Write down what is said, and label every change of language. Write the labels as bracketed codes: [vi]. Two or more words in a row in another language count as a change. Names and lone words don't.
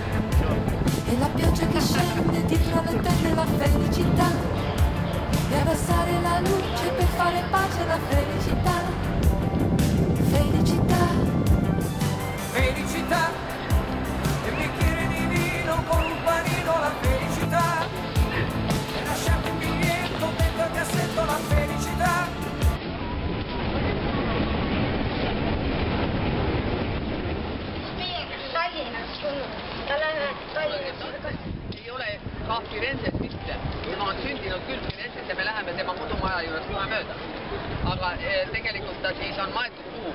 [it] e la pioggia che scende dietro le tende la felicità, e abbassare la luce per fare pace alla felicità. Felicità, felicità, e un bicchiere di vino con un panino la felicità, e lasciamo un biglietto dentro il cassetto la felicità. [et] Ei ole ka Firenzes mitte. Tema on sündinud küll Firenzes ja me läheme tema kodumaja juures kohe mööda. Aga tegelikult ta siis on maetud kuhu.